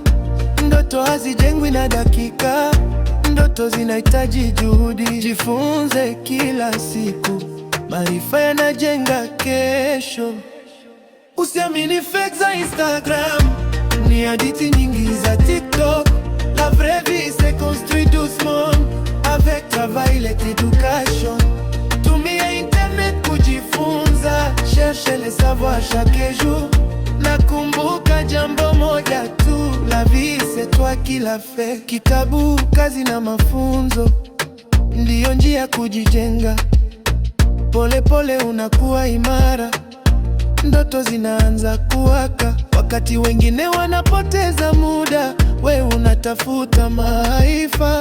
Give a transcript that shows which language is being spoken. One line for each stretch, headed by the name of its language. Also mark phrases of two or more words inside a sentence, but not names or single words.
Swahili: Ndoto hazijengwi na dakika, ndoto zinahitaji juhudi. Jifunze kila siku, maarifa yanajenga kesho. Usiamini fake za Instagram, ni hadithi nyingi za TikTok.
French: La vraie vie se construit doucement avec travail et éducation.
Swahili: Tumia internet kujifunza,
French: cherche le savoir chaque jour.
Swahili: Nakumbuka jambo moja tu,
French: la vie c'est toi qui la fait.
Swahili: Kitabu, kazi na mafunzo ndiyo njia kujijenga. Pole pole unakuwa imara, ndoto zinaanza kuwaka. Wakati wengine wanapoteza muda, we unatafuta maarifa.